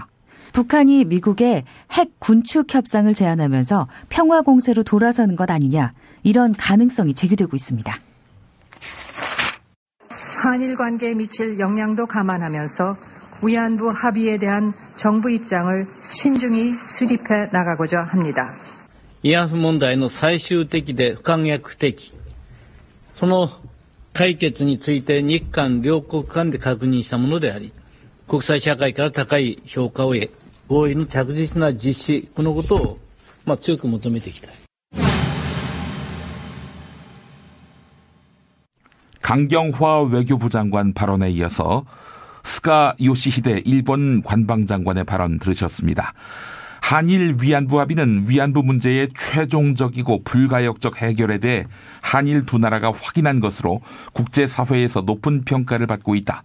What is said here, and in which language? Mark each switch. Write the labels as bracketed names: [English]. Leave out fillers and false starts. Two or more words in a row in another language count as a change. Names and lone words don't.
[Korean] 북한이 미국에 핵 군축 협상을 제안하면서 평화 공세로 돌아서는 것 아니냐. 이런 가능성이 제기되고 있습니다. 한일 관계에 미칠 영향도 감안하면서 위안부 합의에 대한 정부 입장을 신중히 수립해 나가고자 합니다. [Japanese] 慰安婦問題の最終的で不可逆的、その解決について日韓両国間で確認したものであり、国際社会から高い評価を得、合意の着実な実施、このことを強く求めていきたい。 [Korean] 강경화 외교부 장관 발언에 이어서 스가 요시히데 일본 관방장관의 발언 들으셨습니다. 한일 위안부 합의는 위안부 문제의 최종적이고 불가역적 해결에 대해 한일 두 나라가 확인한 것으로 국제사회에서 높은 평가를 받고 있다.